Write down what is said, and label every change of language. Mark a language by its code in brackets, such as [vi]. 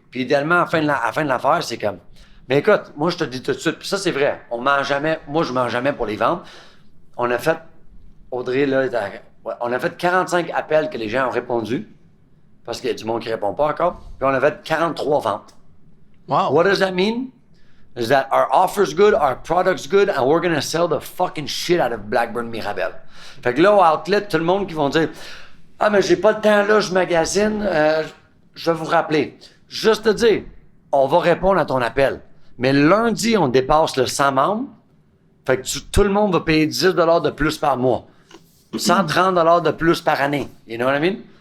[fr] Puis idéalement, à la fin de l'affaire, c'est comme, mais écoute, moi, je te dis tout de suite, puis ça, c'est vrai. On mange jamais, moi, je mange jamais pour les vendre. On a fait, Audrey, là, on a fait 45 appels que les gens ont répondu, parce qu'il y a du monde qui répond pas encore, puis on a fait 43 ventes. [en] Wow. What does that mean? Is that our offer's good, our product's good, and we're gonna sell the fucking shit out of Blackburn Mirabel. [fr] Fait que là, au outlet, tout le monde qui vont dire, ah, mais j'ai pas le temps là, je magasine, je vais vous rappeler. Juste te dire, on va répondre à ton appel. Mais lundi, on dépasse le 100 membres, Fait que tout le monde va payer 10 $ de plus par mois. 130 $ de plus par année. [en] You know what I mean?